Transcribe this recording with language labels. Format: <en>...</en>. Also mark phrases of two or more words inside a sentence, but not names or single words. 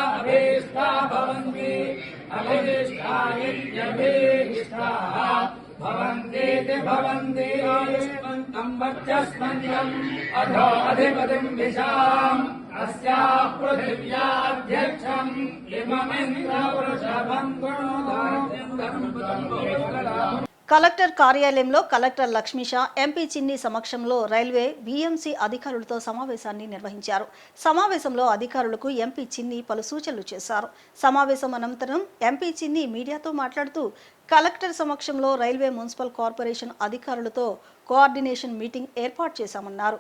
<sa>अभीष्टा भवन्ति अभीष्टा नित्यभीष्टा भवन्तीति भवन्ति आयुष्मन्तम् वर्चस्मन्तम् अधो अधिपतिम् विशाम् अस्याः पृथिव्याध्यक्षम् इममिन्द्रवृषभम् गुणोदार्यम्</sa> <te>కలెక్టర్ కార్యాలయంలో కలెక్టర్ లక్ష్మీష ఎంపీ చిన్ని సమక్షంలో రైల్వే బీఎంసీ అధికారులతో సమావేశాన్ని నిర్వహించారు. సమావేశంలో అధికారులకు ఎంపీ చిన్ని పలు సూచనలు చేశారు. సమావేశం అనంతరం ఎంపీ చిన్ని మీడియాతో మాట్లాడుతూ కలెక్టర్ సమక్షంలో రైల్వే</te> <en>municipal corporation</en> <te>అధికారులతో</te> <en>coordination meeting</en> <te>ఏర్పాటు చేశామన్నారు.</te>